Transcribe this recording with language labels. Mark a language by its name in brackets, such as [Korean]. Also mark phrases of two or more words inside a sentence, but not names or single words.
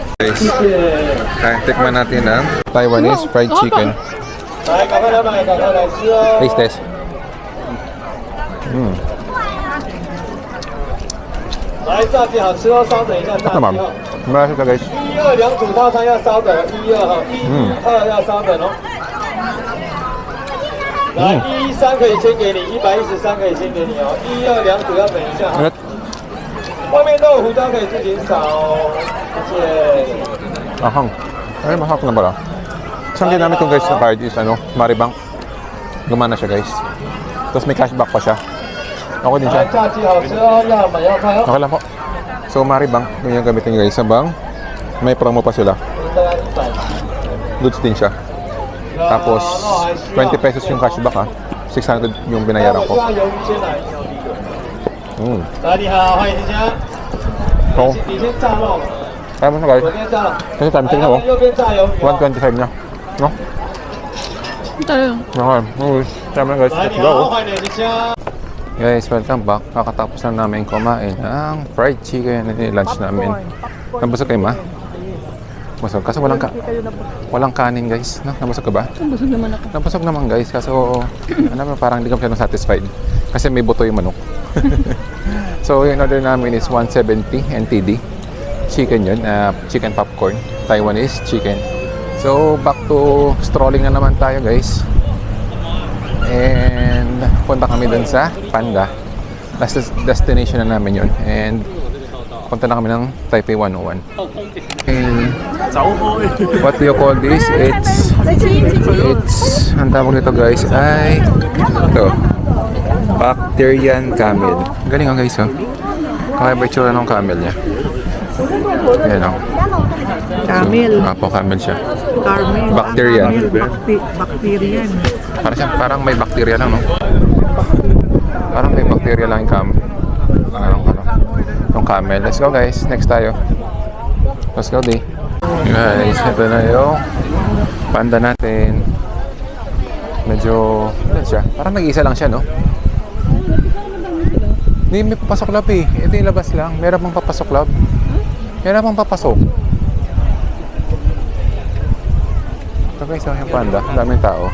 [Filipino] Guys, tikman natin ang [English] Taiwanese fried chicken. Taste test. Naman. [Filipino] Marami siya, guys. [Chinese] 1、2 煮套餐要稍等，1、2哈，1、2要稍等哦。来，113可以先给你，113可以先给你哦，1、2两组要等一下哈。外面都有胡椒可以自己扫哦，谢谢。 [Filipino] Ahang. Ay, masarap na pala. Isang ginamit ko guys na [English] card is [Filipino] Maribank. Gumana siya guys. Tapos may cashback pa siya. Okay din siya. [Chinese] 炸鸡好吃哦，要买要拍哦。 [Filipino] Okay lang po. So Maribank, yun yung gamitin nyo guys sa bank. May promo pa sila. [Chinese] 大概100。 [Filipino] Goods din siya. Tapos 20 pesos yung cashback ha. 600 yung binayaran [Chinese] 我希 [Filipino] ko. [Chinese] 望鱿鱼先来。 来，你好，欢迎您家。 [Filipino] So, [Chinese] 你先炸肉， [Filipino] kaya mo na guys. [Chinese] 我先炸。 [Filipino] Kasi [English] time check [Filipino] na [Chinese] 来 [Filipino] oh. [Chinese] 右边炸鱿鱼哦。 [Filipino] 125 na. No? Tayo. Okay. Tama na guys. [Chinese] 来， [English] Let's [Chinese] 你 [English] go. [Chinese] 好，欢迎您家。 [English] Guys, welcome back. [Filipino] Kakatapos na namin kumain ng fried chicken na lunch namin. Nabusog kayo ma? Busog. Kaso walang kanin guys. No? Nabusog ka ba? Busog naman ako. Nabusog naman guys. Kaso parang hindi kami satisfied. Kasi may buto yung manok. So yung order namin is 170 NTD. Chicken yun. [English] Chicken popcorn. Taiwanese chicken. [Filipino] So [English] back to strolling [Filipino] na naman tayo guys. And punta kami dun sa Panda. [English] Last destination [Filipino] na namin yun. And punta na kami ng Taipei 101. [English] And what do you call this? [Filipino] It's ang tawag nito guys ay ito, [English] Bacterian camel. [Filipino] Galing guys oh. Kakaiba itsura ng camel niya. Ayan oh. Camel. Apo, camel siya. Carmel. Bacterian. Bacterian. Parang may bacteria lang, no? Parang may bacteria lang yung camel. [English] Let's go, guys. Next tayo. Let's go, [Filipino] di. Guys, ito na yung Panda natin. Medyo, ano siya? Parang nag-iisa lang siya, no? Hindi, may papasok lab eh. Ito yung labas lang. Meron pang papasok lab. Meron pang papasok. Ito guys, yung Panda. Ang daming tao.